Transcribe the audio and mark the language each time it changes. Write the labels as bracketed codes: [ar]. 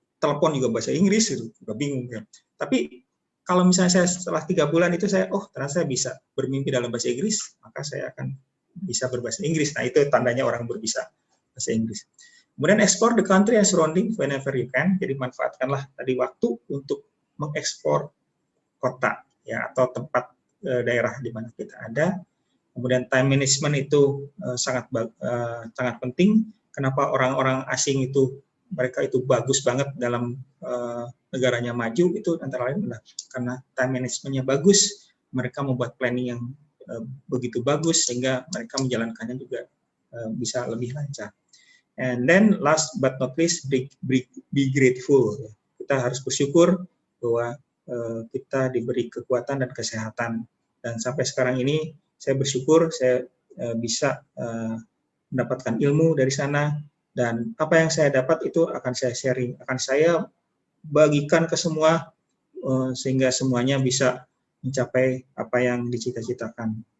[id] Telepon juga bahasa Inggris, itu udah bingung ya. Tapi kalau misalnya saya setelah 3 bulan itu ternyata saya bisa bermimpi dalam bahasa Inggris, maka saya akan bisa berbahasa Inggris. Nah, itu tandanya orang berbisa bahasa Inggris. [en] Kemudian explore the country and surrounding whenever you can. [id] Jadi manfaatkanlah tadi waktu untuk mengeksplor kota ya, atau tempat daerah di mana kita ada. Kemudian time management itu sangat penting. Kenapa orang-orang asing itu mereka itu bagus banget dalam negaranya maju, itu antara lain adalah karena time managementnya bagus, mereka membuat planning yang begitu bagus sehingga mereka menjalankannya juga bisa lebih lancar. [en] And then last but not least, be grateful. [id] Kita harus bersyukur bahwa kita diberi kekuatan dan kesehatan. Dan sampai sekarang ini saya bersyukur saya bisa mendapatkan ilmu dari sana, dan apa yang saya dapat itu akan saya sharing, akan saya bagikan ke semua sehingga semuanya bisa mencapai apa yang dicita-citakan.